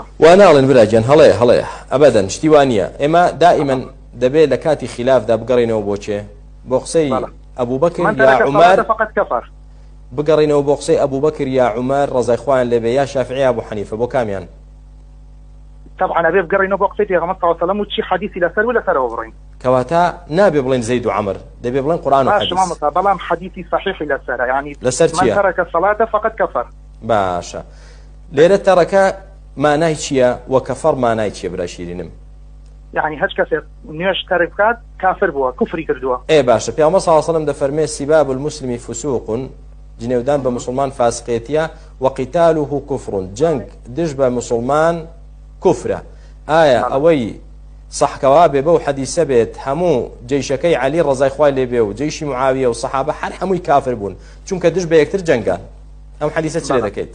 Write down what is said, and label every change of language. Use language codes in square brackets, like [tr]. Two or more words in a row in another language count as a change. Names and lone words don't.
[ckb] وا ناڵێن براگیان هەڵەیە ئەبەدەن شتی وانە ئێمە دائیمەن دەبێت لە کاتی خلافدا بگەڕێنەوە بۆچێ بۆ قسەی ئەبوبەکر یا عومەر بگەڕێنەوە بۆ قسەی ئەبوبەکر یا عومەر ڕەزای خوایان لێبێ یا شافعی یا ئەبوو حەنیفە بۆ کامیان طبعا ئەبێ بگەڕێنەوە بۆ قسەی پێغەمبەر [ar] صلی الله علیه و سلم [ckb] و چی حەدیثی لەسەر و لەسەرەوە بڕین کەواتە نابێ بڵێن زەید و عەمر دەبێ بڵێن قورئان و حەدیث بەڵام حەدیثی صحیحی لەسەرە یعنی لەسەر چییە [ar] من ترك الصلاة فقد كفر [ckb] باشە لێرە تەرەکە مانای چییە وە کەفەر مانای چییە برا شیرینم يعني هەچ کەسێک نوێژ تەرک بکات کافر بووە کوفری کردووە باشە پێغەمبەر [ar] صلی الله علیه و سلم [ckb] دەفەرمێ [ar] سیباب المسلم فسوق [ckb] جنێودان بە مسلمان فاسقێتیە [ar] وقتاله كفر [ckb] جەنگ دژ بە مسلمان کوفرە ئایا ئەوەی صحکەوا بێ بەو حەدیثە بێت هەموو جەیشەکەی عەلی ڕەزای خوای لێ بێ و جەیشی معاویە و سەحابە هەر هەمووی کافر بوون چونکە دژ بە یەکتر جەنگان ئەم حەدیثە چ لێ دەکەیت